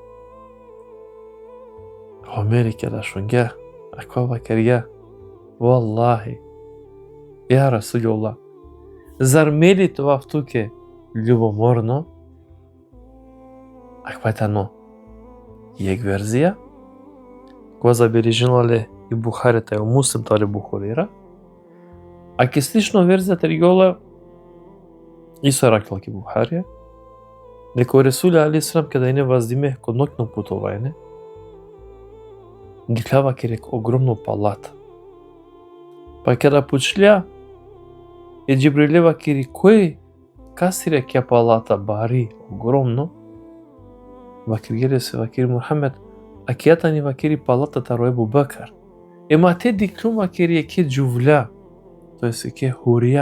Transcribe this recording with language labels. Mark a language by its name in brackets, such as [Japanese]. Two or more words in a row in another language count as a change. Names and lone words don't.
[Balkan Romani] Омери када шунге, ако вакерија, валлахи, [Arabic] يا رسول الله, [Balkan Romani] зар мели това втуке љубоморно? Ако е тано јек верзија, го забележале и Бухарите и Муслим торе Бухарира, а ке слично верзија регола Исо ракла ке Бухарија, дека Ресули алейхиссалам када и не воздиме код ноќно путување, диклава ке рек огромно палата. Па када почлија, е Џибрилева ке ри кој касире ке палата бари огромно, вакир геле се вакир Мухамед, а кејата ни вакири палата таро Ебу Бакар. Ема те диклума ке ри ке џувља, тој се ке хурија.